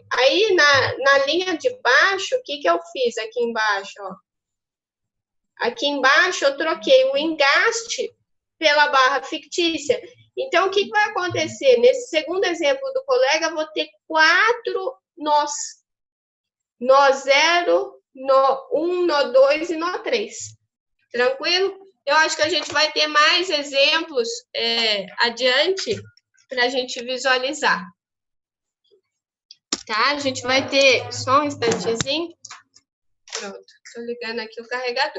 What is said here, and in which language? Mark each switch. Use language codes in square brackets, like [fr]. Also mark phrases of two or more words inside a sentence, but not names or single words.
[pt] Aí, na linha de baixo, o que eu fiz aqui embaixo, ó? Aqui embaixo, eu troquei o engaste pela barra fictícia. Então, o que vai acontecer? Nesse segundo exemplo do colega, eu vou ter 4 nós. Nó 0, nó 1, nó 2 e nó 3. Tranquilo? Eu acho que a gente vai ter mais exemplos adiante para a gente visualizar. Tá? A gente vai ter só um instantezinho. Pronto, estou ligando aqui o carregador.